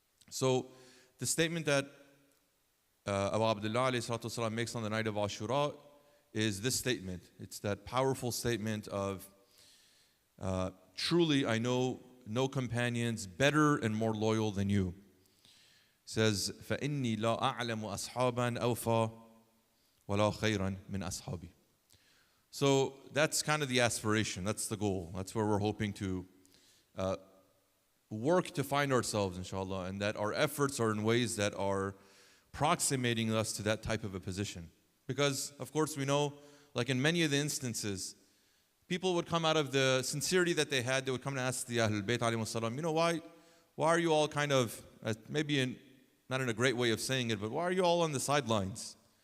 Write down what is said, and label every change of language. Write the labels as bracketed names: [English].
[English] So the statement that Abu Abdullah alayhi makes on the night of Ashura is this statement. It's that powerful statement of truly I know no companions better and more loyal than you. It says, [Arabic] فَإِنِّي لَا أَعْلَمُ أَصْحَابًا أَوْفَى وَلَا خَيْرًا مِنْ أَصْحَابِي. [English] So that's kind of the aspiration, that's the goal. That's where we're hoping to work to find ourselves, inshallah, and that our efforts are in ways that are approximating us to that type of a position. Because, of course, we know, like in many of the instances, people would come out of the sincerity that they had, they would come and ask the Ahlul Bayt alayhi salam, you know, why are you all kind of, maybe not in a great way of saying it, but why are you all on the sidelines?